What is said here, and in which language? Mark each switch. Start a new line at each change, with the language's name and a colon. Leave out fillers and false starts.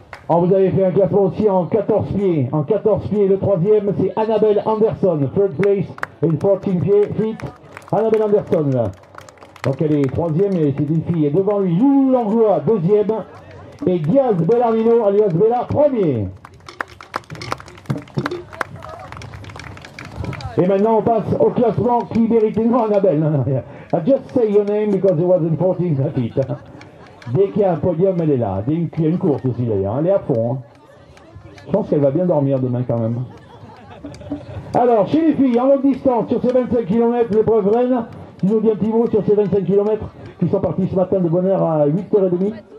French: Vous avez fait un classement aussi en 14 pieds. En 14 pieds, le troisième, c'est Annabelle Anderson,
English: third place in 14 feet.
French: Annabelle Anderson, là. Donc elle est troisième et c'est une fille. Et devant lui, Loulou Langlois, deuxième. Et Diaz Bellarmino, alias Bella, premier. Et maintenant on passe au classement qui mérite le nom Annabelle.
English: I just say your name because it was in 14 feet.
French: Dès qu'il y a un podium, elle est là. Dès qu'il y a une course aussi d'ailleurs, elle est à fond. Je pense qu'elle va bien dormir demain quand même. Alors, chez les filles, en longue distance, sur ces 25 km, l'épreuve reine, Tu nous dis un petit mot sur ces 25 km qui sont partis ce matin de bonne heure à 8h30.